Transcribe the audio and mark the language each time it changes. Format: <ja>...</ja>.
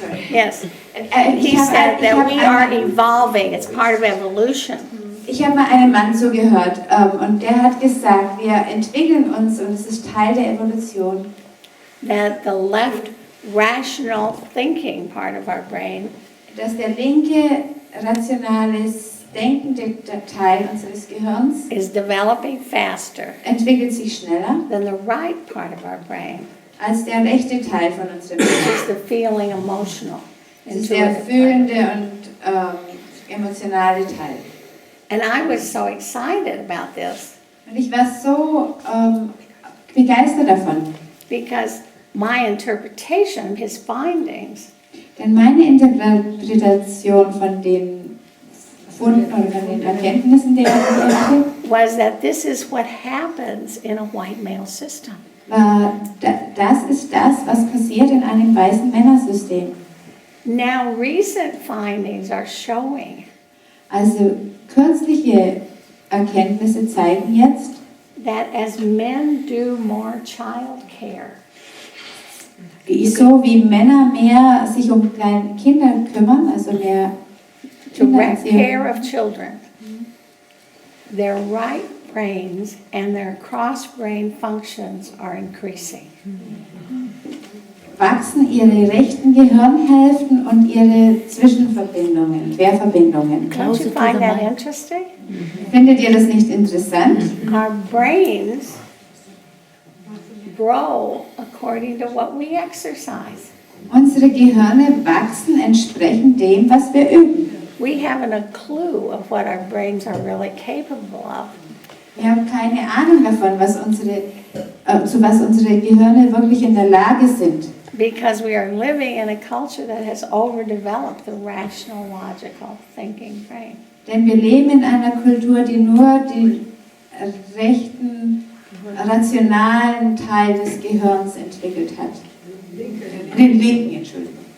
<en>Yes, he said that we are evolving, it's part of evolution.</en> <de>Ich habe mal einem Mann zugehört und der hat gesagt, wir entwickeln uns und es ist Teil der Evolution.</de> <en>That the left rational thinking part of our brain</en> <de>Dass der linke, rationales, denkende Teil unseres Gehirns</de> <en>is developing faster</en> <de>entwickelt sich schneller</de> <en>than the right part of our brain,</en> <de>als der rechte Teil von unserem</de> <en>which</en> <de>Gehirn.</de> <en>is the feeling, emotional,</en> <de>Das ist der</de> <en>intuitive part.</en> <de>fühlende und emotionale Teil.</de> <en>And I was so excited about this</en> <de>Und ich war so begeistert davon,</de> <en>because my interpretation of his findings</en> <de>denn meine Interpretation von den Funden oder von den Erkenntnissen, die er hatte,</de> <en>was that this is what happens in a white male system.</en> <de>das ist das, was passiert in einem weißen Männersystem.</de> <en>Now, recent findings are showing</en> <de>Also kürzliche Erkenntnisse zeigen jetzt,</de> <en>that as men do more child care,</en> <de>so wie Männer mehr sich um kleine Kinder kümmern, also mehr</de> <en>direct</en> <de>Kindererziehung,</de> <en>care of children, their right brains and their cross-brain functions are increasing.</en> <de>wachsen ihre rechten Gehirnhälften und ihre Zwischenverbindungen, Querverbindungen.</de> <en>Don't you find that interesting?</en> <de>Findet ihr das nicht interessant?</de> <en>Our brains grow according to what we exercise.</en> <de>Unsere Gehirne wachsen entsprechend dem, was wir üben.</de> <en>We haven't a clue of what our brains are really capable of.</en> <de>Wir haben keine Ahnung davon, zu was unsere Gehirne wirklich in der Lage sind.</de> <en>Because we are living in a culture that has overdeveloped the rational, logical thinking brain.</en> <de>Denn wir leben in einer Kultur, die nur den rechten, rationalen Teil des Gehirns entwickelt hat. Den linken, Entschuldigung.</de>